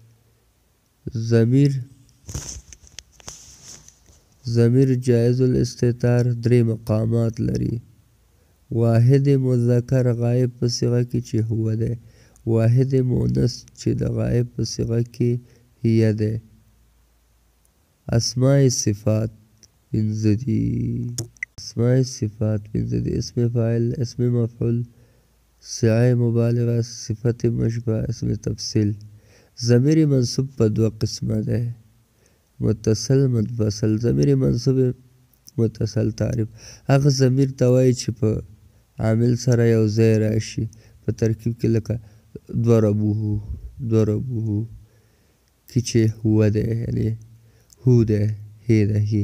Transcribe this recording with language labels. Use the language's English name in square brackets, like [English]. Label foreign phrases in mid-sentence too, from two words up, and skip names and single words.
[Pashto] ضمیر جایز الاستتار درې مقامات لري: واحد مذکر غایب په صیغه کې چې هو دی. واحد مؤنث چې د غایب په صیغه کې هي دی. اسماء صفات پنځه دي. اسم فاعل، اسم مفعول، صيغه مبالغه، صفت مشبه، اسم تفصیل. ضمیر منصوب په دوه قسمه دی: متصل، منفصل. ضمیر منصوب متصل تعریف: هغه ضمیر ته وایي چې په عامل سره یو ځای راشي په ترکیب کې، لکه ضربوه کې چې هو دی، یعنې هو دی، هی ده، هی.